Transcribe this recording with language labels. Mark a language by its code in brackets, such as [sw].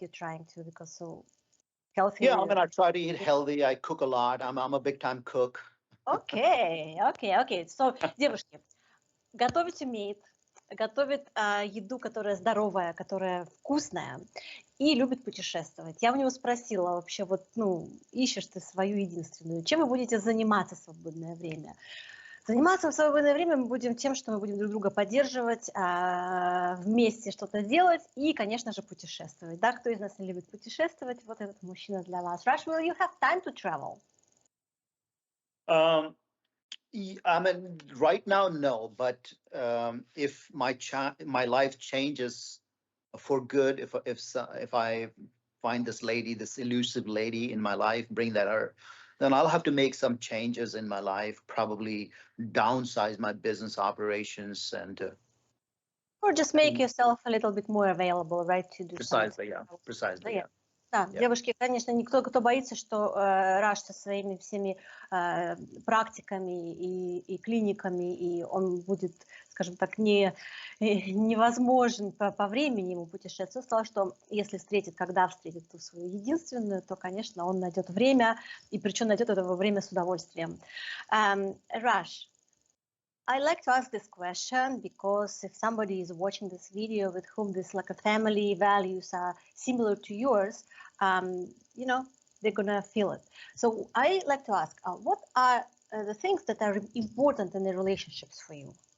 [en] You're trying to, because so healthy. Yeah, I mean, I try to eat healthy. I cook a lot. I'm a big time cook. Okay. [ru] So, девушки, готовить умеет. Готовит еду, которая здоровая, которая вкусная, и любит путешествовать. Я у него спросила вообще, ищешь ты свою единственную, чем вы будете заниматься в свободное время? Заниматься в свободное время мы будем тем, что мы будем друг друга поддерживать, вместе что-то делать и, конечно же, путешествовать. Да, кто из нас не любит путешествовать? Вот этот мужчина для вас. [en] Raj, will you have time to travel? I mean, right now, no. But if my life changes for good, if I find this lady, this elusive lady in my life, then I'll have to make some changes in my life. Probably downsize my business operations or just make yourself a little bit more available, right? To do precisely, yeah, precisely. Yeah. Да, Yeah. [ru] девушки, конечно, никто, кто боится, что Раш со своими всеми практиками и клиниками, и он будет, скажем так, невозможен по времени ему путешествовать. Он сказал, что если когда встретит ту свою единственную, то, конечно, он найдет время, и причем найдет это время с удовольствием. [en] Раш, I like to ask this question because if somebody is watching this video with whom this like a family values are similar to yours, they're gonna feel it. So I like to ask, what are the things that are important in the relationships for you?